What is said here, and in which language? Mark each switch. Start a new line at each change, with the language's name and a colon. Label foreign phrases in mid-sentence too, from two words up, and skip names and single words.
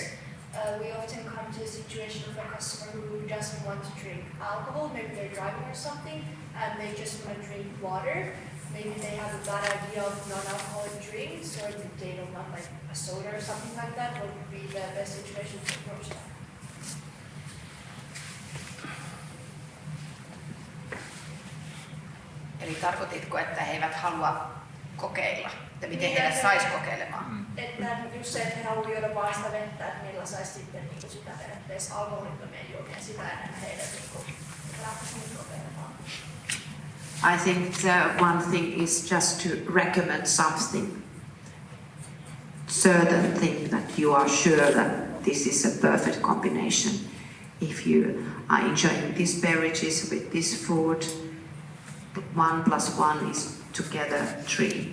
English: We often come to a situation of a customer who doesn't want to drink alcohol. Maybe they're driving or something, and they just want to drink water. Maybe they have a bad idea of non-alcoholic drinks, or they don't want like a soda or something like that. What would be the best situation to approach that?
Finnish: Eli tarkoititko, että he eivät halua kokeilla? Että miten heidät saisi kokeilemaan? Että just se, että he haluaa juoda vaan sitä vettä, että millä saisi sitten niin sitä periaatteessa alkoholittomia juomia, sitä enemmän heidät lähtöisiin kokeilemaan.
English: I think the one thing is just to recommend something, certain thing that you are sure that this is a perfect combination. If you are enjoying these beverages with this food, 1 + 1 is together 3.